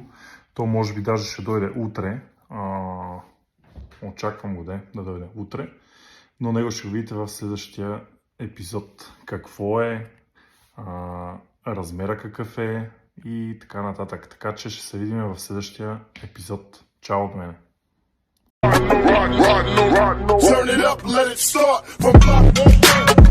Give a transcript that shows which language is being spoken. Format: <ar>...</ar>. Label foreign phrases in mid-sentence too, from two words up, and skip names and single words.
<bg>То може би даже ще дойде утре. Очаквам го да дойде утре, но него ще видите в следващия епизод какво е, размера какъв е и така нататък. Така че ще се видим в следващия епизод. Чао от мене!</bg> <en>Turn it up, let it start from block 1.</en>